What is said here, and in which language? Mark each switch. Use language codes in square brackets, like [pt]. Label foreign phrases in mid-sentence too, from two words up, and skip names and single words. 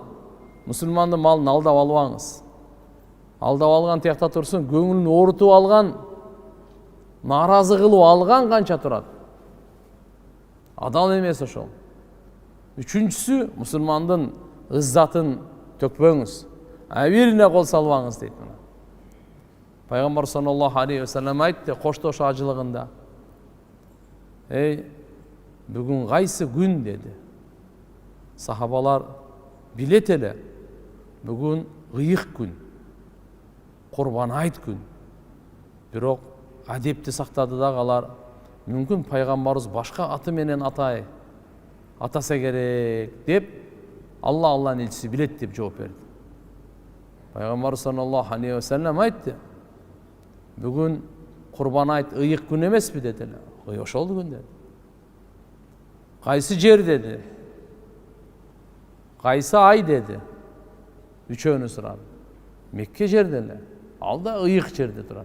[ky] Мусулмандын малын алдап албаңыз. Алдап алган тиякта турсун, көңүлүн оорутуп алган, нааразы кылып алган канча турат. Адал эмес ошол. Үчүнчүсү, мусулмандын ыззатын төкпөңүз. Авирине кол салбаңыз дейт мына. Пайгамбар [ar] صلى الله عليه وسلم [ky] айтты коштош ажылыгында. Бүгүн кайсы күн деди. Сахабалар билет эле. Бүгүн ыйык күн. Курбан айт күн. Бирок адепти сактады да алар. Мүмкүн пайгамбарыбыз башка аты менен атаса керек деп Аллахнын элчиси билет деп жооп берди. Пайгамбар [ar] صلى الله عليه وسلم [ky] айтты. Бүгүн курбан айт ыйык күн эмеспи дедилер. Ошол күн деди. Кайсы жер деди. Кайсы ай деди. Үчөөнү сурады. Мекке жерделе. Ал да ыйык жерде турат.